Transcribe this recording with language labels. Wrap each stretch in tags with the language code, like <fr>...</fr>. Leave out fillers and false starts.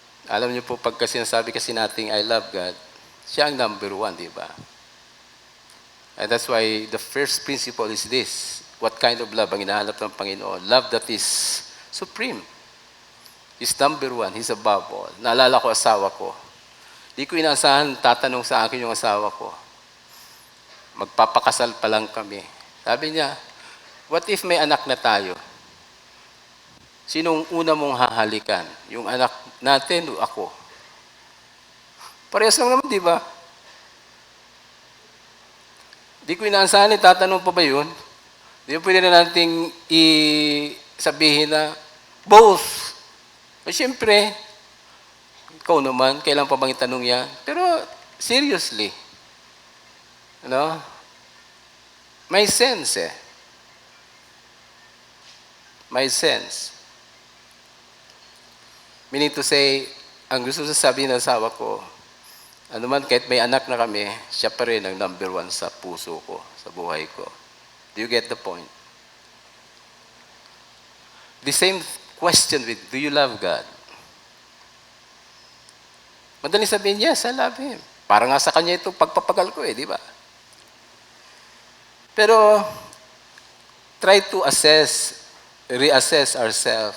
<tl>Alam niyo po, pagka sinasabi kasi nating</tl> <en>I love God,</en> <tl>siya ang number one, di ba?</tl> <en>And that's why the first principle is this. What kind of love</en> <tl>ang hinahanap ng Panginoon?</tl> <en>Love that is supreme. He's number one. He's above all.</en> <tl>Naalala ko asawa ko. Di ko inaasahan, tatanong sa akin yung asawa ko. Magpapakasal pa lang kami. Sabi niya,</tl> <en>what if</en> <tl>may anak na tayo? Sinong una mong hahalikan? Yung anak natin o ako? Parehas lang naman, di ba? Di ko inaasahan, tatanong pa ba yun? Di ba pwede na nating sabihin na, both. Eh, siyempre, ikaw naman, kailan pa bang itanong yan? Pero, seriously, may sense May sense.</tl> <en>Meaning to say,</en> <tl>ang gusto sasabihin ng asawa ko, ano man, kahit may anak na kami, siya pa rin ang number one sa puso ko, sa buhay ko.</tl> <en>Do you get the point? The same question with, do you love God?</en> <tl>Madaling sabihin,</tl> <en>yes, I love Him.</en> <tl>Para nga sa Kanya ito, pagpapagal ko di ba? Pero,</tl> <en>try to reassess ourselves.</en>